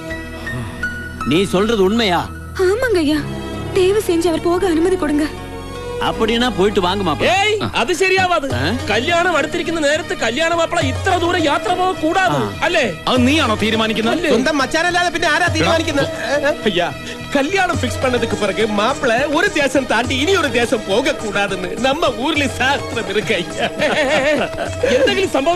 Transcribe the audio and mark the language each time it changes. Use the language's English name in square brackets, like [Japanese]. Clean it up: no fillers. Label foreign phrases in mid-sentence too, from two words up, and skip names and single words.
[Tamil] நீ சொல்றது உண்மையா? ஆமாங்க ஐயா, தயவு செஞ்சு அவர் போக அனுமதி கொடுங்க. அப்படின்னா போயிட்டு வாங்க மாப்பிள. [Malayalam] ഏയ് അത് ശരിയാവാത്. കല്യാണം അടുത്തിരിക്കുന്ന നേരത്ത് കല്യാണ മാപ്പിള ഇത്ര ദൂരം യാത്ര പോകാൻ കൂടാതെ അല്ലേ? അത് നീയാണോ തീരുമാനിക്കുന്നത്? സ്വന്തം മച്ചാനല്ലാതെ പിന്നെ ആരാ തീരുമാനിക്കുന്നത്? [Tamil] ஐயா கல்யாணம் பிக்ஸ் பண்ணதுக்கு பிறகு மாப்பிள ஒரு தேசம் தாண்டி இனி ஒரு தேசம் போக கூடாதுன்னு நம்ம ஊர்ல சாஸ்திரம் இருக்கு ஐயா. [Malayalam] എന്തെങ്കിലും സംഭവം